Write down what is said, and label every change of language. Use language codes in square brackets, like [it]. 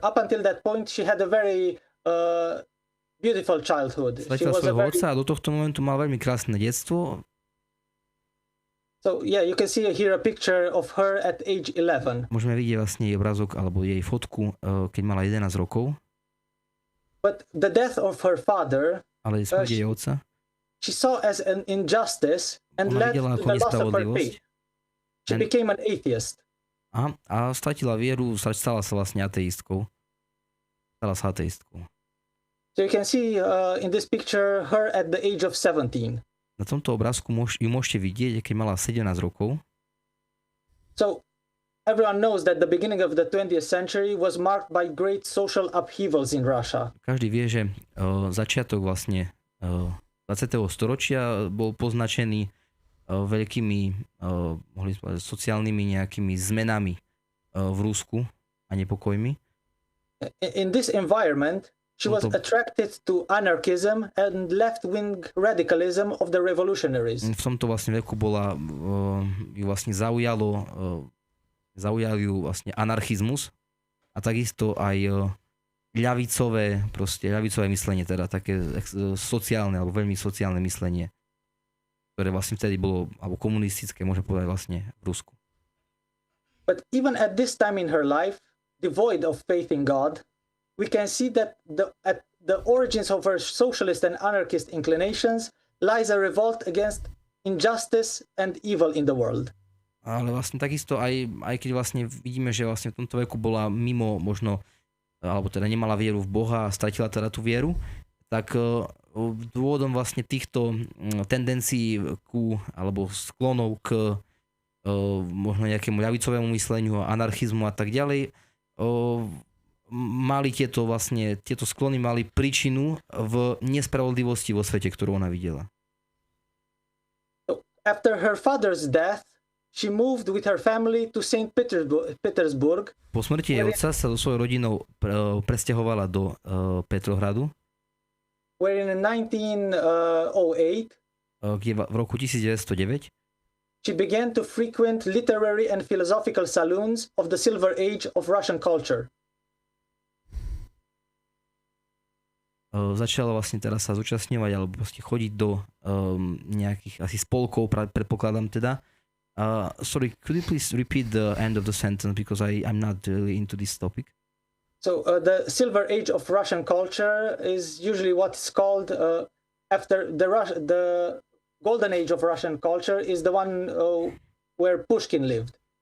[en] Up until that point, she had a very beautiful childhood. [sk] Stratila svojho otca a do tohto momentu mal veľmi krásne detstvo. [en] So yeah, you can see here a picture of her at age 11. [sk] Môžeme vidieť vlastne jej obrazok alebo jej fotku, keď mala 11 rokov. [en] But the death of her father, [sk] ale smrť jej otca, [en] she saw as an injustice and led to the loss of her faith. She became an atheist. [sk] A stratila vieru, stala sa vlastne ateistkou. [en] So you can see in this picture her at the age of 17. [sk] Na tomto obrázku ju môžete vidieť, keď mala 17 rokov. [en] So everyone knows that the beginning of the 20th century was marked by great social upheavals in Russia. [sk] Každý vie, že začiatok vlastne 20. storočia bol poznačený veľkými mohli povedať, sociálnymi nejakými zmenami v Rusku a nepokojmi. [en] In this environment, she was attracted to anarchism and left-wing radicalism of the revolutionaries. [sk] V tomto vlastne veku ju vlastne zaujal ju vlastne anarchizmus a takisto aj ľavicové myslenie, teda také sociálne alebo veľmi sociálne myslenie, ktoré vlastne vtedy bolo, alebo komunistické, môžem povedať vlastne v Rusku. [en] But even at this time in her life, devoid of faith in God, we can see that at the origins of her socialist and anarchist inclinations lies a revolt against injustice and evil in the world. [sk] Ale vlastne takisto aj keď vlastne vidíme, že vlastne v tomto veku bola mimo možno, alebo teda nemala vieru v Boha a stratila teda tú vieru, tak dôvodom vlastne týchto tendencií alebo sklonov k možno nejakému ľavicovému mysleniu, anarchizmu a tak ďalej, mali tieto sklony mali príčinu v nespravodlivosti vo svete, ktorú ona videla. [en] After her father's death, she moved with her family to St. Petersburg. [sk] Po smrti jej otca sa so svojou rodinou presťahovala do Petrohradu. [en] Where in 1908, [sk] v roku 1909, [en] she began to frequent literary and philosophical saloons of the Silver Age of Russian culture. [sk] Začala vlastne teraz sa zúčastňovať alebo proste chodiť do nejakých asi spolkov, predpokladám teda. [en] Sorry, could you please repeat the end of the sentence because I'm not really into this topic. So the Silver Age of Russian culture is usually what's called after the Golden Age of Russian culture is the one where Pushkin lived.